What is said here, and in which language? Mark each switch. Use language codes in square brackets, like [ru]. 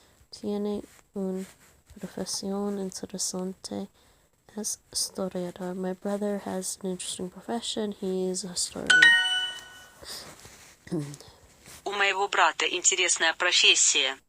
[es] Tiene una profesión interesante. Es historiador. [en] My brother has an interesting profession. He is a historian. [ru] У моего брата интересная профессия.